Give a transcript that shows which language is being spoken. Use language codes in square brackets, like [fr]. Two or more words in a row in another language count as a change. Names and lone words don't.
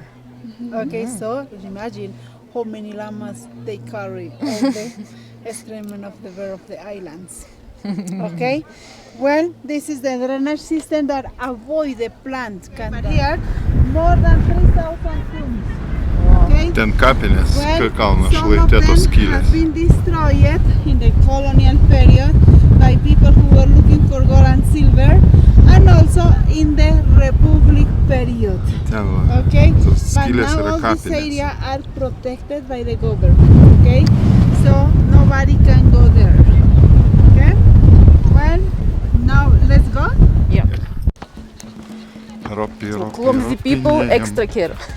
[en] Okay, so imagine how many llamas they carry all the excrement of the bear of the islands. Okay, well, this is the drainage system that avoid the plant. But here, more than 3,000 tombs. Okay. [lt] Ten kapinės, kai kalnas [en] Some of [lt] šlaite [en] them [lt] tos skylės. [en] have been destroyed in the colonial period by people who were looking for gold and silver, and also in the Republic period. [lt] Ten va. [en] Okay, [lt] Tos [en] but [lt] skylės [en] now [lt] yra [en] all this [lt] kapinės. [en] area are protected by the government. Okay, so nobody can go there. Okay, well, now let's go. Ropi, Clumsy people, extra care.